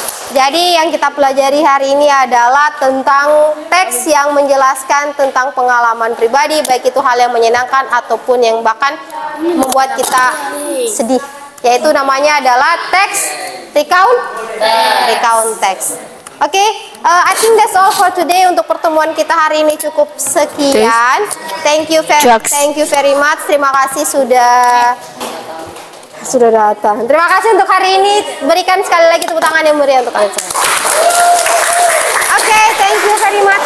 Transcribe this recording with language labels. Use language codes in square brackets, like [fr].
[id] Jadi yang kita pelajari hari ini adalah tentang teks yang menjelaskan tentang pengalaman pribadi, baik itu hal yang menyenangkan ataupun yang bahkan membuat kita sedih. Yaitu namanya adalah teks recount text. [en] Oke, I think that's all for today. [id] Untuk pertemuan kita hari ini cukup sekian. [en] Thank you very much. [id] Terima kasih sudah datang. Terima kasih untuk hari ini. Berikan sekali lagi tepuk tangan yang meriah untuk kalian semua. Oke, [en] thank you very much.